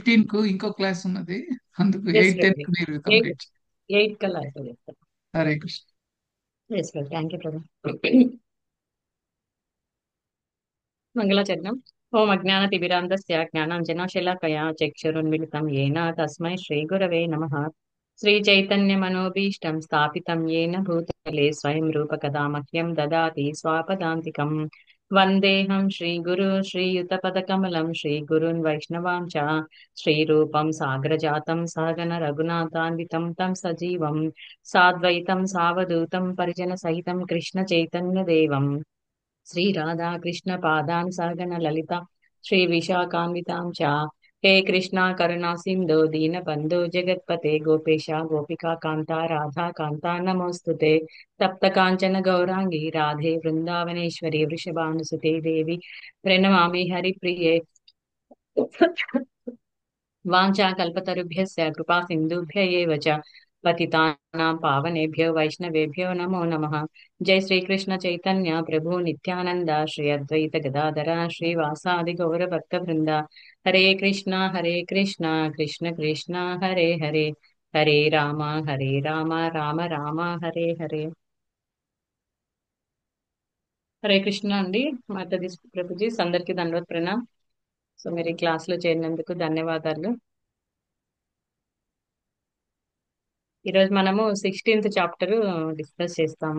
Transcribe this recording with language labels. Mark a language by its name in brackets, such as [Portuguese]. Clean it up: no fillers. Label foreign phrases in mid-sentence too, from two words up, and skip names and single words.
[Telugu] ఫిఫ్టీన్ కు ఇంకో క్లాస్ ఉన్నది, అందుకు ఎస్ 8:10 ప్రభు. కు మీరు ఎయిట్ కంప్లీట్. 8 కల్లా అయిపోయి. హరే కృష్ణ. ఎస్ ప్రభు, [English] thank you [Telugu] ప్రభు. మంగళాచరణం. [Sanskrit] ఓం అజ్ఞానతిమిరాంధస్య జ్ఞానాంజనశలాకయా చక్షురున్మిలితం येन తస్మై శ్రీగురవే నమః. శ్రీచైతన్యమనోభీష్టం స్థాపితం येन భూతలే స్వయం రూపకదా మహ్యం దదాతి స్వాపదాంతికం. వందేహం శ్రీగురు శ్రీయుతపదకమలం శ్రీగురున్ వైష్ణవాం చ శ్రీరూపం సాగ్రజాతం సహగణ రఘునాథాన్వితం తం సజీవం సాద్వైతం సావధూతం పరిజన సహితం కృష్ణ చైతన్య దేవం శ్రీ రాధా కృష్ణ పాదాన్ సహగణ లలిత శ్రీ విశాఖాన్వితాం చ. హే కృష్ణ కరుణా సింధు దీన బంధు జగత్పతే గోపేశ గోపికా కాంత రాధా కాంత నమోస్తుతే. తప్త కాంచన గౌరాంగి రాధే బృందావనేశ్వరి వృషభానుసుతే దేవి ప్రణమామి హరిప్రియే. వాంఛాకల్పతరుభ్యశ్చ కృపా సింధుభ్య एव च पतितानां पावनेभ्यो वैष्णवेभ्यो नमो नमः. जय श्री कृष्ण चैतन्य प्रभु नित्यानंद श्री अद्वैत गदाधर श्रीवासादि गौर भक्त वृंदा. हरे कृष्णा कृष्ण कृष्ण हरे हरे, हरे राम राम राम हरे हरे. [Telugu] హరే కృష్ణ అండి. మాతాజీ ప్రభుజీ అందరికీ [Hindi] दंडवत प्रणाम. [Telugu] సో మీరు ఈ క్లాస్ లో చేరినందుకు ధన్యవాదాలు. ఈరోజు మనము 16th [English] chapter discuss [Telugu] చేస్తాము.